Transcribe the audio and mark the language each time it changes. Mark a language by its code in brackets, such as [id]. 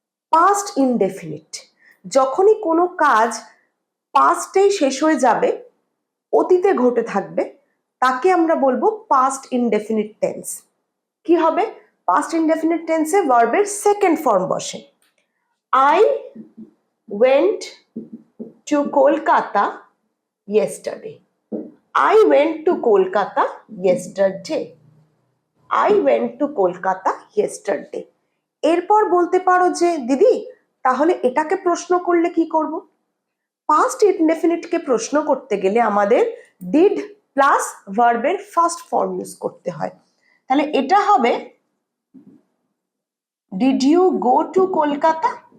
[bn] Past indefinite. যখনই কোনো কাজ পাস্টেই শেষ হয়ে যাবে, অতীতে ঘটে থাকবে, তাকে আমরা বলবো পাস্ট ইনডেফিনিট টেন্স। কি হবে? পাস্ট ইনডেফিনিট টেন্সে ভার্বের সেকেন্ড ফর্ম বসে। [en] I went to Kolkata yesterday. I went to Kolkata yesterday. I went to Kolkata yesterday. [bn] এরপর বলতে পারো যে দিদি তাহলে এটাকে প্রশ্ন করলে কি করব? পাস্ট ইনডেফিনিটকে প্রশ্ন করতে গেলে আমাদের ডিড প্লাস ভার্বের ফার্স্ট ফর্ম ইউজ করতে হয়। তাহলে এটা হবে [en] Did you go to Kolkata.